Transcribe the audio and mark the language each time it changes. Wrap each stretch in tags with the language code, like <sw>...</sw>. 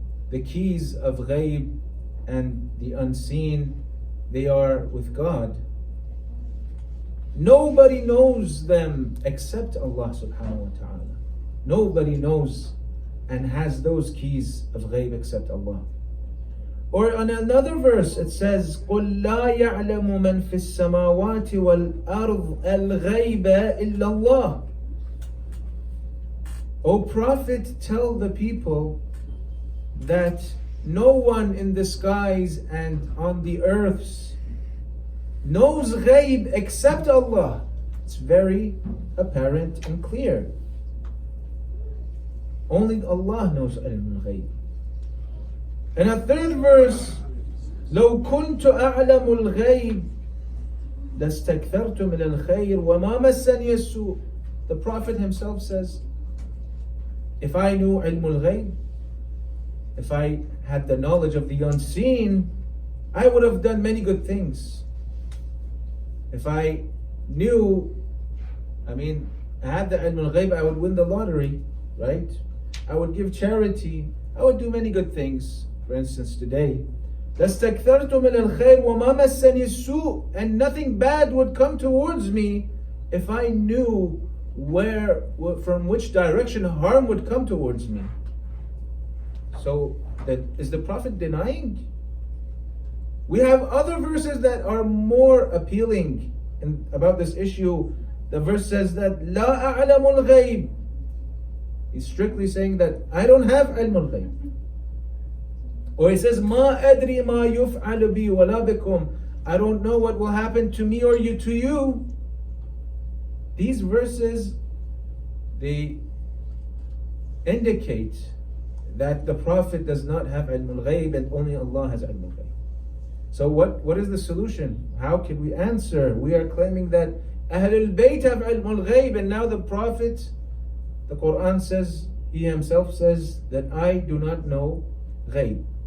<en>The keys of ghaib and the unseen, they are with God. Nobody knows them except Allah subhanahu wa ta'ala. Nobody knows and has those keys of ghaib except Allah. Or on another verse it says,</en> <ar>قُلْ لَا يَعْلَمُ مَنْ فِي السَّمَاوَاتِ وَالْأَرْضِ الْغَيْبَ إِلَّا اللَّهِ.</ar> <en>O Prophet, tell the people that no one in the skies and on the earths knows ghaib except Allah. It's very apparent and clear. Only Allah knows ilm al-ghaib. In a third verse,</en> <ar>لو كنت أعلم الغيب لاستكثرت من الخير وما مسني السوء.</ar> <en>The Prophet himself says, if I knew ilm al-ghaib, if I had the knowledge of the unseen, I would have done many good things. If I knew, I had the ilm al-ghaib, I would win the lottery, right? I would give charity, I would do many good things. For instance, today,</en> <ar>لَاسْتَكْثَرْتُ مِنَ الْخَيْرِ وَمَا مَسَّنِي السُّوءُ,</ar> <en>and nothing bad would come towards me if I knew from which direction harm would come towards me. So, is the Prophet denying? We have other verses that are more appealing about this issue. The verse says that</en> <ar>لَا أَعْلَمُ الْغَيْبِ.</ar> <en>He's strictly saying that I don't have ilm al-ghaib. Or he says,</en> <ar>مَا أَدْرِي مَا يُفْعَلُ بِي وَلَا بِكُمْ.</ar> <en>I don't know what will happen to me or you to you. These verses, they indicate that the Prophet does not have ilm al-ghaib and only Allah has ilm al-ghaib. So what is the solution? How can we answer? We are claiming that Ahlul Bayt have ilm al-ghaib, and now the Prophet, the Quran says, he himself says that I do not know ghaib.</en>